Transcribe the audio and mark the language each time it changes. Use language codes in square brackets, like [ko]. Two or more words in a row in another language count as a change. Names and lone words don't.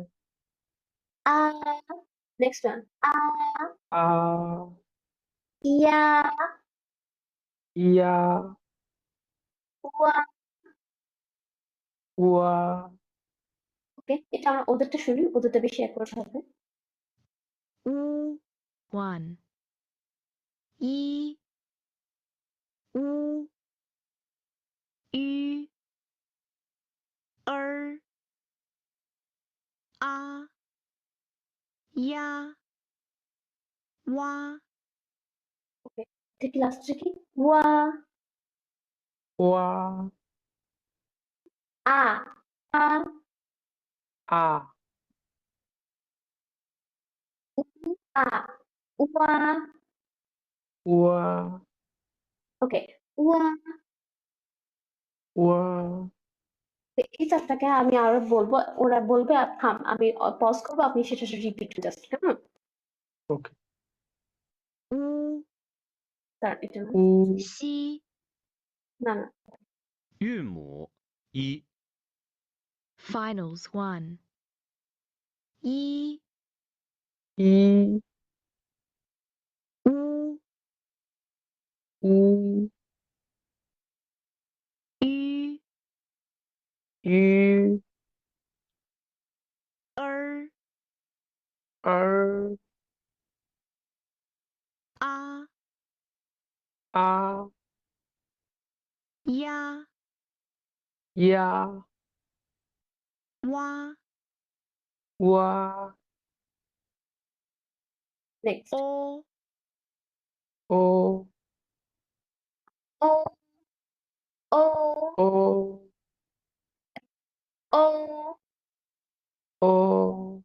[en] a next one [zh] আ ইয়া ইয়া উয়া। উয়া [bn] ওকে, এটা আমরা ওদেরটা শুনি, ওদেরটা বেশি অ্যাকুরেট হবে। [zh] U 1 一 U 一 儿 啊 呀 哇 [bn] ওকে, এটা কি লাস্টে কি ওয়া [zh] ওয়া আ আ আ উ আ উয়া। উয়া [bn] ওকে, উয়া। [zh] উয়া [bn] এই চারটাকে আমি আরো বলবো, ওরা বলবে থাম, আমি পজ করবো, আপনি সেটা রিপিট জাস্ট, হ্যাঁ। ওকে। [zh] U [bn] তার এটা না, [zh] উ 西 [bn] না না, [zh] 韵母一 [en] Finals 1 一 [zh] ই U উ 一 ই 儿 [bn] আর [zh] 啊 আ 呀 ইয়া 哇 ওয়া [bn] নেক্সট। [zh] 哦 ও ও ও ও ও ও